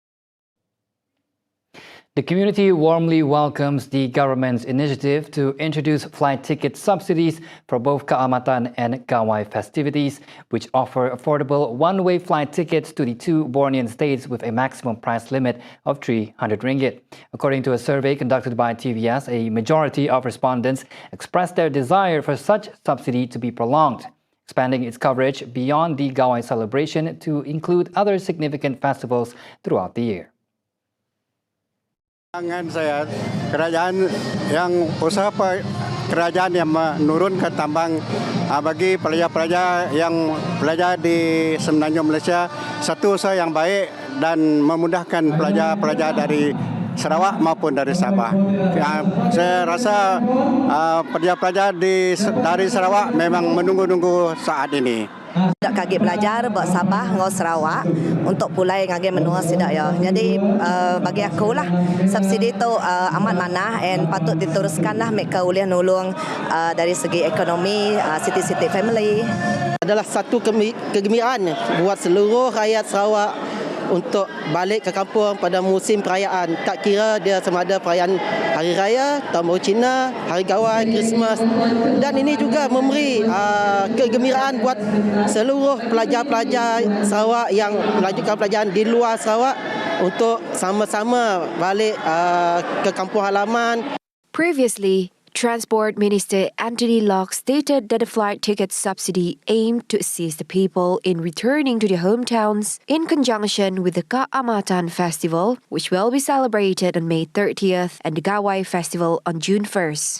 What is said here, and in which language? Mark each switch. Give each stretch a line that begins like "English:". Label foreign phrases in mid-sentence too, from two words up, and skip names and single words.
English: The community warmly welcomes the government's initiative to introduce flight ticket subsidies for both Kaamatan and KAWA festivities, which offer affordable one-way flight tickets to the two Bornean states with a maximum price limit of 300 ringgit. According to a survey conducted by TVS, a majority of respondents expressed their desire for such subsidy to be prolonged, expanding its coverage beyond the KAWA celebration to include other significant festivals throughout the year.
Malay: Saya kerajaan yang usaha kerajaan yang menurunkan tambang bagi pelajar-pelajar yang belajar di Semenanjung Malaysia, satu usaha yang baik dan memudahkan pelajar-pelajar dari Sarawak maupun dari Sabah. Saya rasa pelajar-pelajar dari Sarawak memang menunggu-nunggu saat ini. Tidak kaget belajar buat Sabah dengan Sarawak untuk
Iban: pulai ngage menua sidak ya.
Malay: Jadi bagi aku lah subsidi tu amat manah dan patut diteruskanlah mereka boleh nolong dari segi ekonomi siti-siti family. Adalah satu kegembiraan buat seluruh rakyat Sarawak untuk balik ke kampung pada musim perayaan. Tak kira dia sama ada perayaan Hari Raya, Tahun Baru Cina, Hari KAWA, Christmas. Dan ini juga memberi kegembiraan buat seluruh pelajar-pelajar Sarawak yang melanjutkan pelajaran di luar Sarawak untuk sama-sama balik ke kampung halaman.
English: Previously, Transport Minister Anthony Locke stated that the flight ticket subsidy aimed to assist the people in returning to their hometowns in conjunction with the Kaamatan Festival, which will be celebrated on May 30th, and the KAWA Festival on June 1st.